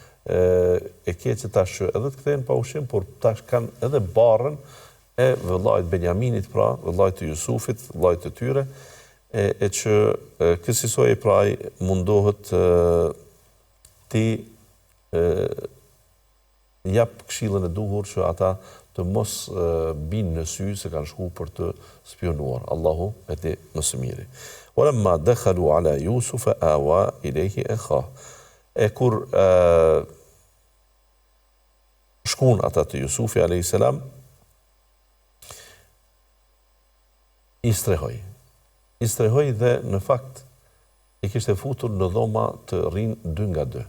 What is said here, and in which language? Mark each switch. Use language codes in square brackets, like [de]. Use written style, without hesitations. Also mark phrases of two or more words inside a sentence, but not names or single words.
[sq] e keqe tash që edhe të kthehen pa ushqim, por tash kanë edhe barrën e vëllait Benjaminit, pra vëllait të Jusufit, vëllait të tyre, e që kësaj praj mundohet ti jap këshillën e duhur që ata të mos binë në sy se kanë shku për të spionuar. Allahu e di më së miri. [ar] ولما دخلوا على يوسف آوى إليه أخاه. [sq] E kur shkun ata të Jusufi a.s. I strehoj dhe në fakt i kishte futur në dhoma të rinë 2 nga 2.